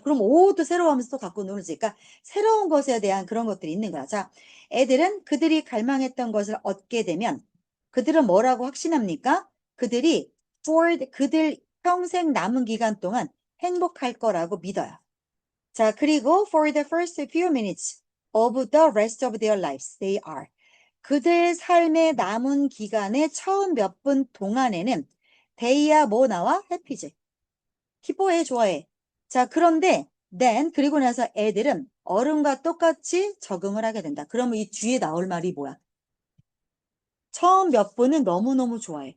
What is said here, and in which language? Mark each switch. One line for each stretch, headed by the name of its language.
Korean: 그럼 오, 또 새로워하면서 또 갖고 놀지. 그러니까 새로운 것에 대한 그런 것들이 있는 거야. 자, 애들은 그들이 갈망했던 것을 얻게 되면 그들은 뭐라고 확신합니까? 그들이 그들 평생 남은 기간 동안 행복할 거라고 믿어요. 자, 그리고
English: for the first few minutes of the rest of their lives, they are.
Korean: 그들 삶의 남은 기간의 처음 몇 분 동안에는 they야 뭐 나와? happy지. 기뻐해, 좋아해. 자, 그런데 then 그리고 나서 애들은 어른과 똑같이 적응을 하게 된다. 그러면 이 뒤에 나올 말이 뭐야? 처음 몇 분은 너무너무 좋아해.